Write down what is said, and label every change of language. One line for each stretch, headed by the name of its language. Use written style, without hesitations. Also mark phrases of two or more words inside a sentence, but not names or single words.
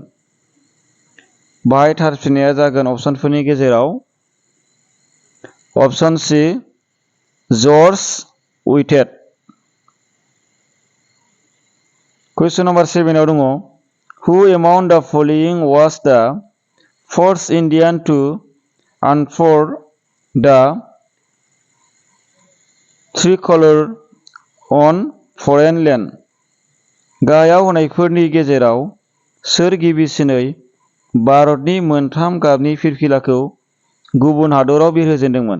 Bodo: बाहाय थार फिननाया जागोन अपसनफोरनि गेजेराव अपसन सि जर्ज व्हिटेट।
English: question number 7
Bodo: आव दङ
English: who among the following was the first Indian to unfold the tricolour on foreign land?
Bodo: गाहायाव होनायफोरनि गेजेराव सोर गिबिसिनै भारतनि मोनथाम गाबनि फिरफिलाखौ गुबुन हादराव बिरहोजेनदोंमोन?